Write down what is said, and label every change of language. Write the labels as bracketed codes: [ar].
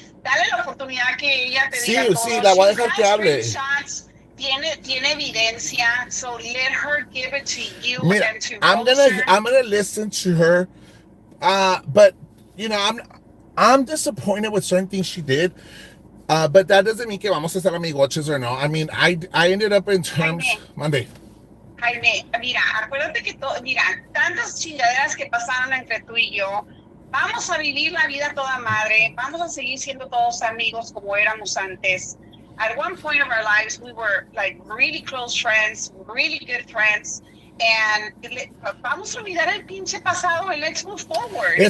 [es] Dale la oportunidad que ella te diga todo. Sí, la voy a dejar que hable. Tiene evidencia, [en] so let her give it to you. [es] Mira, [en] and to I'm gonna listen to her, but you know, I'm disappointed with certain things she did. But that doesn't mean [es] que vamos a ser amigoches [en] or no. I mean, I ended up in terms Monday. [es] Jaime, mira, acuérdate que tantas chingaderas que pasaron entre tú y yo, vamos a vivir la vida toda madre, vamos a seguir siendo todos amigos como éramos antes. [en] At one point of our lives, we were like really close friends, really good friends, and [es] vamos a olvidar el pinche pasado [en] and let's move forward.